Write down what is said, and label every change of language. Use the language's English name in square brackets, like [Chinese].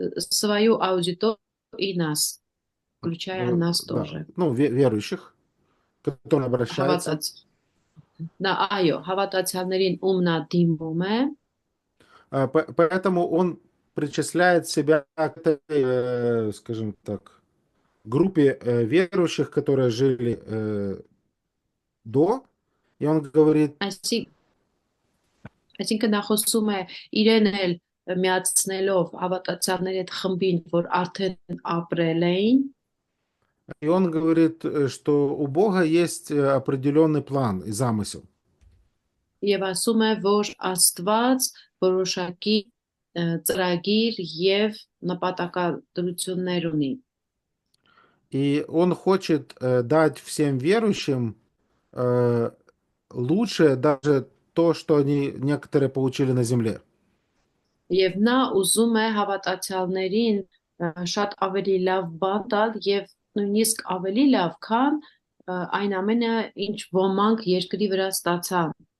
[Russian] свою аудиторию и нас, включая нас Да, тоже. ну, верующих, которые обращаются. [Armenian] Նա այո, հավատացյալներին ում նա դիմում է, [Russian] Поэтому он причисляет себя к этой, скажем так, группе верующих, которые жили до, и он говорит, [Armenian] այսինքն նա խոսում է իրեն էլ միացնելով հավատացյալների այդ խմբին, որ արդեն ապրել էին, [Russian] и он говорит, что у Бога есть определенный план и замысел. [Armenian] եւ ասում է, որ Աստված որոշակի ծրագիր եւ նպատակադրություններ ունի։ [Russian] И он хочет дать всем верующим лучшее, даже то, что они некоторые получили на земле. [Armenian] Եվ նա ուզում է հավատացյալներին շատ ավելի լավ բան տալ եւ նույնիսկ ավելի լավ, քան այն ամենը, ինչ ոմանք երկրի վրա ստացան։